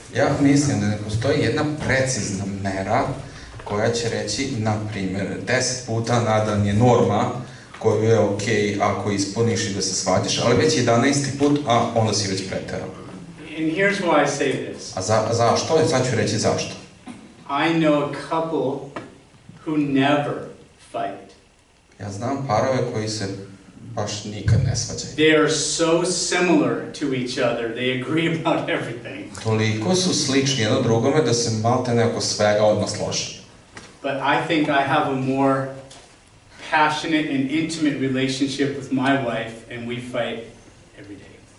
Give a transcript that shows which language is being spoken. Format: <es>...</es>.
<sr>Ja mislim da ne postoji jedna precizna mera koja će reći, na primjer, 10 puta na dan je norma koju je okej ako ispuniš i da se svađaš, ali već 11. put, a onda si već preterao.</sr> <en>And here's why I say this.</en> <sr>A zašto? Sad ću reći zašto.</sr> <en>I know a couple who never fight.</en> <sr>Ja znam parove koji se baš nikad ne svađaju.</sr> <en>They are so similar to each other. They agree about everything.</en> <sr>Toliko su slični jedno drugome da se maltene oko svega odmah slože.</sr> <en>But I think I have a more passionate and intimate relationship with my wife, and we fight every day.</en>